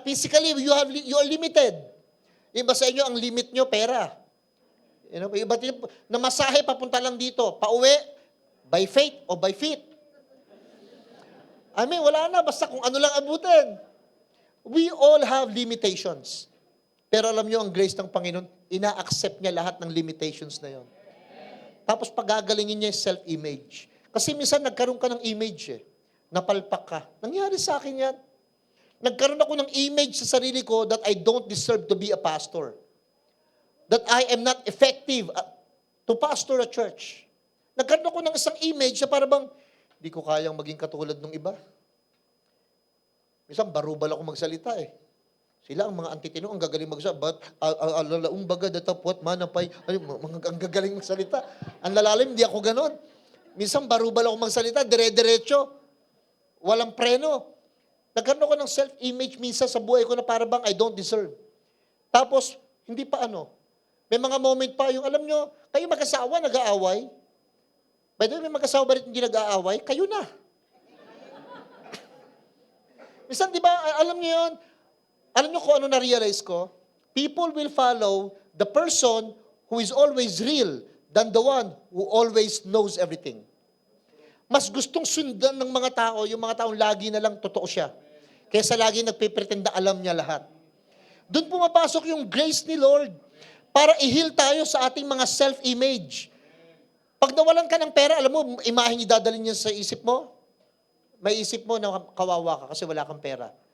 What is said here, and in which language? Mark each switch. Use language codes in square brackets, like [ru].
[en] Physically, you are limited. [tl] Iba sa inyo, ang limit nyo, pera. Iba na masahe, papunta lang dito. Pauwi, by faith o by feet. Wala na, basta kung ano lang abutin. [en] We all have limitations. [tl] Pero alam nyo, ang grace ng Panginoon, ina-accept niya lahat ng limitations na yon. Tapos pagagalingin niya yung self-image. Kasi minsan nagkaroon ka ng image Napalpak ka. Nangyari sa akin yan. Nagkaroon ako ng image sa sarili ko [en] that I don't deserve to be a pastor. That I am not effective to pastor a church. [tl] Nagkaroon ako ng isang image na parang hindi ko kayang maging katulad ng iba. Minsan barubal ako magsalita Sila ang mga antitino, ang gagaling magsalita. But alalaong baga datapwat manapay, ang gagaling magsalita. Ang lalalim, hindi ako ganon. Minsan barubal ako magsalita, dire-diretso. Walang preno. Nagkaroon ako ng self-image minsan sa buhay ko na parang [en] I don't deserve. [tl] Tapos, hindi pa May mga moment pa, yung alam nyo, kayo mag-asawa, nag-aaway. By the way, may mag-asawa ba rin hindi nag-aaway? Kayo na. Minsan, di ba, alam nyo yun, alam nyo kung ano na-realize ko? [en] People will follow the person who is always real than the one who always knows everything. [tl] Mas gustong sundan ng mga tao, yung mga taong lagi na lang totoo siya. Kaysa lagi nagpipretenda alam niya lahat. Doon pumapasok yung grace ni Lord para i-heal tayo sa ating mga self-image. Pag nawalan ka ng pera, alam mo, imaheng idadalhin niya sa isip mo, may isip mo na kawawa ka kasi wala kang pera.